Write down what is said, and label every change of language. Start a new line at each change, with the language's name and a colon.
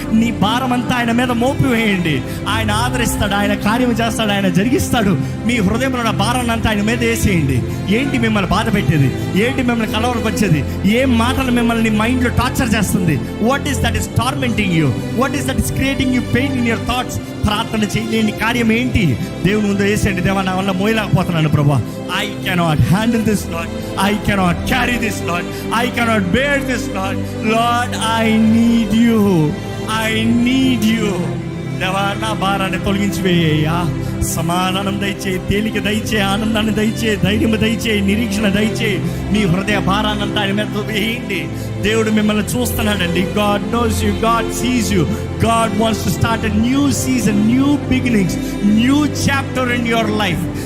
Telugu: నీ భారం అంతా ఆయన మీద మోపి వేయండి. ఆయన ఆదరిస్తాడు, ఆయన కార్యం చేస్తాడు, ఆయన జరిగిస్తాడు. మీ హృదయంలో ఉన్న భారాన్ని అంతా ఆయన మీద వేసేయండి. ఏంటి మిమ్మల్ని బాధ పెట్టేది? ఏంటి మిమ్మల్ని కలవరపరిచేది? ఏం మాటలు మిమ్మల్ని మైండ్లో టార్చర్ చేస్తుంది?
English: What is that is tormenting you? What is that is creating you pain in your thoughts?
Telugu: ప్రార్థన చేయలేని కార్యం ఏంటి? దేవుని ముందు వేసేయండి. దేవా నా వల్ల మోయలేకపోతున్నాను ప్రభా.
English: I cannot handle this, Lord. I cannot carry this, Lord. I cannot bear this, Lord. Lord, I need you. I need you.
Telugu: దేవా నా భారాన్ని తొలగించి వేయ్యా. సమాధానం దయచేయి, తేలిక దయచేయి, ఆనందాన్ని దయచేయి, ధైర్యం దయచేయి, నిరీక్షణ దయచేయి. మీ హృదయ భారాన్నంతా ఆయన మీద వేయండి. దేవుడు మిమ్మల్ని చూస్తున్నాడండి.
English: God knows you, God sees you. God wants to start a new season, new beginnings, new chapter in your life.